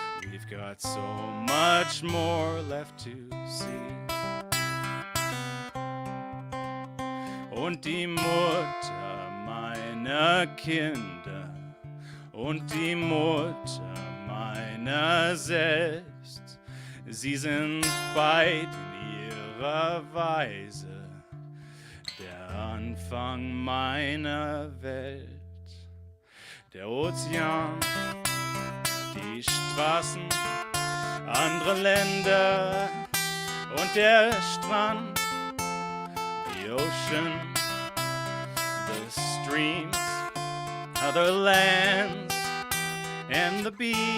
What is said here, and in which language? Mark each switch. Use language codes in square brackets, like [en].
[en] We've got so much more left to see. [de] Und die Mutter meiner Kinder und die Mutter meiner selbst, sie sind beid in ihrer Weise der Anfang meiner Welt. Der Ozean, die Straßen, andere Länder und der Strand. [en] The ocean, the streams, other lands, and the beach.